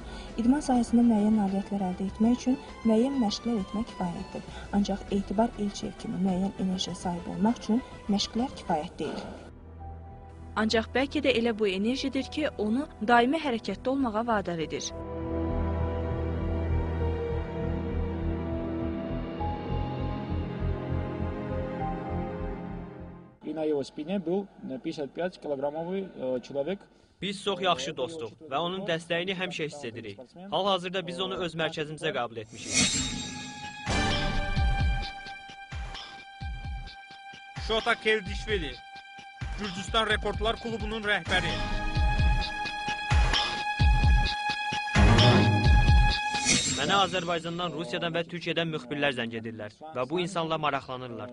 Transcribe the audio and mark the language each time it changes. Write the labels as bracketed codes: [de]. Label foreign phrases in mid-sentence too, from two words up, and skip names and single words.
[az] İdman sahəsində müəyyən nailiyyətlər əldə etmək üçün müəyyən məşqlər etmək kifayətdir. Ancaq Etibar Elçiyev kimi müəyyən enerjiyə sahib olmaq üçün məşqlər kifayət deyil. Ancaq bəlkə də elə bu enerjidir ki, onu daimi hərəkətdə olmağa vadar edir. [ru] И на его спине был 55-килограммовый человек. [az] Biz çox yaxşı dostuq və onun dəstəyini həmişə hiss edirik. Hal-hazırda biz onu öz mərkəzimizə qəbul etmişik. Şota Keldişvili, Gürcüstan Rekordlar Klubunun rəhbəri. Mənə Azərbaycandan, Rusiyadan və Türkiyədən müxbirlər zəng edirlər və bu insanla maraqlanırlar.